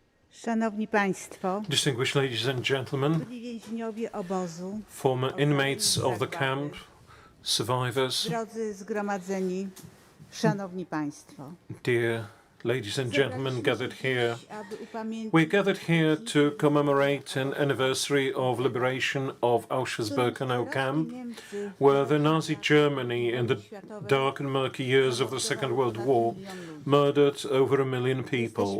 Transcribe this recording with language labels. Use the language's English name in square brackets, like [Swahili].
[Polish] Szanowni Państwo, [English] Distinguished ladies and gentlemen, [Polish] byli więźniowie obozu, [English] former inmates of the camp, survivors, [Polish] drodzy zgromadzeni, Szanowni Państwo. [English] dear ladies and gentlemen gathered here, [Polish] Aby upamiętnić [English] we're gathered here to commemorate an anniversary of liberation of Auschwitz-Birkenau camp, where the Nazi Germany in the dark and murky years of the Second World War murdered over 1 million people.